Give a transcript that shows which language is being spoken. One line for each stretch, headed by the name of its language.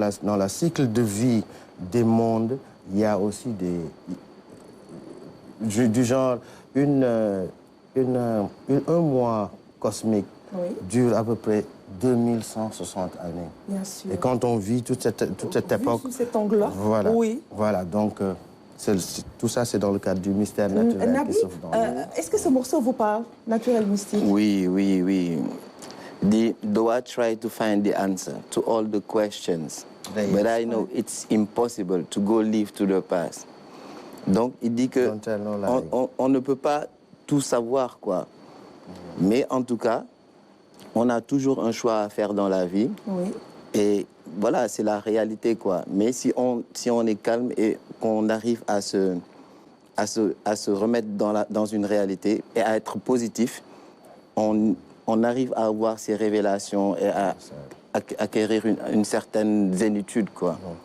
French: dans la cycle de vie des mondes, il y a aussi du genre un mois cosmique dure à peu près 2160 années. Bien sûr. Et quand on vit toute cette époque... Sous cet angle-là. Voilà. Oui. Voilà, donc tout ça, c'est dans le cadre du mystère naturel. Nabi, est-ce que ce morceau vous parle, Naturel Mystique? Oui.
English: Though I try to find the answer to all the questions, but I know it's impossible to go live to the past.
French: Donc, il dit que on ne peut pas tout savoir, quoi. Mais en tout cas, on a toujours un choix à faire dans la vie. Oui. Et voilà, c'est la réalité, quoi. Mais si on est calme et qu'on arrive à se remettre dans une réalité et à être positif, on arrive à avoir ces révélations et à acquérir une certaine zénitude, quoi.